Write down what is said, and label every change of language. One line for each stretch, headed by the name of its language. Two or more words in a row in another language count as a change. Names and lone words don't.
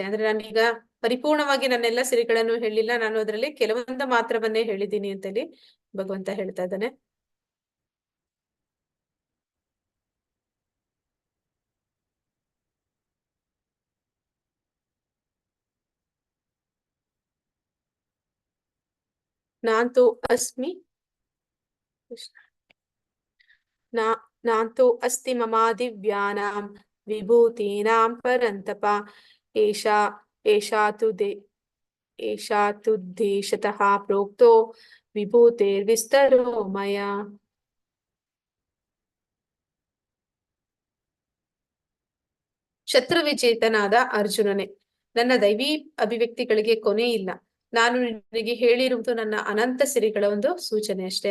Kannada: ಅಂದ್ರೆ ನಾನೀಗ ಪರಿಪೂರ್ಣವಾಗಿ ನನ್ನೆಲ್ಲ ಸಿರಿಗಳನ್ನು ಹೇಳಿಲ್ಲ, ನಾನು ಅದರಲ್ಲಿ ಕೆಲವೊಂದು ಮಾತ್ರವನ್ನೇ ಹೇಳಿದ್ದೀನಿ ಅಂತೇಳಿ ಭಗವಂತ ಹೇಳ್ತಾ ಇದ್ದಾನೆ.
Sanskrit: ನಾಂತೋ ಅಸ್ಮಿ ನಾಂತೋ ಅಸ್ತಿ ಮಮಾದಿವ್ಯಾನಾಂ ವಿಭೂತೀನಾಂ ಪರಂತಪ ಏಷಾ ಏಷಾ ತು ದೇಶತಃ ಪ್ರೋಕ್ತೋ ವಿಭೂತಿರ್ವಿಸ್ತರೋ ಮಯ.
Kannada: ಶತ್ರು ವಿಜೇತನಾದ ಅರ್ಜುನನೇ, ನನ್ನ ದೈವಿ ಅಭಿವ್ಯಕ್ತಿಗಳಿಗೆ ಕೊನೆ ಇಲ್ಲ. ನಾನು ನಿನಗೆ ಹೇಳಿರುವುದು ನನ್ನ ಅನಂತ ಸಿರಿಗಳ ಒಂದು ಸೂಚನೆ ಅಷ್ಟೇ.